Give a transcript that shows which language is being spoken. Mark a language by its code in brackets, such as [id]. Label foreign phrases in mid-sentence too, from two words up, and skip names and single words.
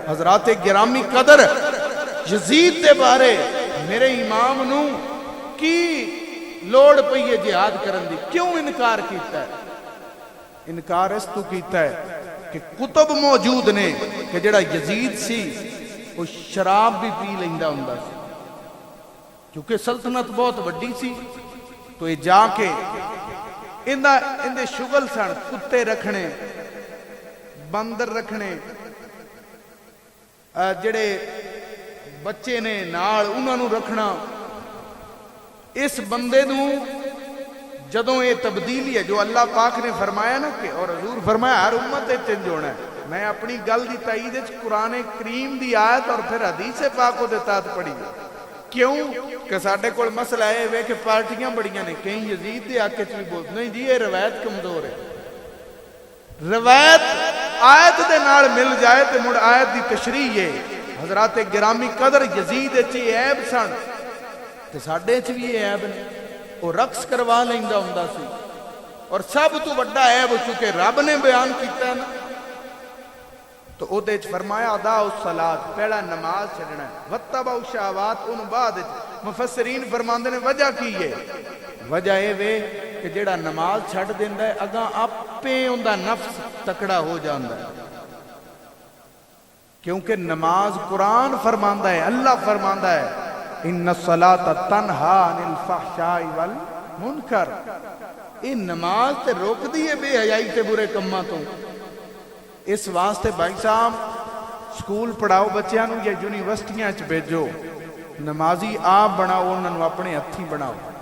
[pa] حضرات گرامی قدر یزید دے بارے میرے امام نو کی لوڑ پئی ہے جہاد کرن دی کیوں انکار کیتا ہے انکار اس تو کیتا ہے کہ کتب موجود نے کہ جڑا یزید سی وہ شراب بھی پی لیندا ہوندا سی کیونکہ سلطنت بہت وڈی سی تو یہ جا کے اندے شغل سن کتے رکھنے بندر رکھنے جڑے بچے نے نال انہاں نو رکھنا اس بندے نو جدوں یہ تبدیلی ہے جو اللہ پاک نے فرمایا نا کہ اور حضور فرمایا ہر امت چینج ہونا ہے میں اپنی گل دی تائید قرآن کریم دی آیت اور پھر حدیث پاک دے تحت پڑھی کیوں کہ ساڈے کول مسئلہ ہے کہ پارٹیاں بڑیاں نے کہیں یزید دے حق وچ بھی بول نہیں جی [ur] یہ روایت کمزور ہے [pa] روایت آیت دے نال مل جائے تے مڑ آیت دی تشریح ہے حضرات گرامی قدر یزید وچ عیب سن تے ساڈے وچ بھی عیب نے وہ رقص کروا لیندا ہوندا سی اور سب تو بڑا عیب چونکہ رب نے بیان کیتا ہے نا تو او دے فرمایا [ar] ادا الصلاۃ [pa] پہلا نماز چھڑنا ہے [ar] وتبع الشہوات [pa] ان بعد مفسرین فرماندے نے وجہ کی ہے وجہ اے وے کہ جیڑا نماز چھڑ دیندا ہے اگاں آپے اوندا نفس تکڑا ہو جاندا ہے کیونکہ نماز قرآن فرماندا ہے اللہ فرماندا ہے [ar] ان الصلاۃ تنہا عن الفحشاء والمنکر [pa] یہ نماز تے روک دی ہے بے حیائی تے برے کماں تو اس واسطے بھائی صاحب سکول پڑھاؤ بچیاں نو یا یونیورسٹیاں چ بھیجو نمازی آپ بناؤ انہاں نو اپنے ہتھی بناؤ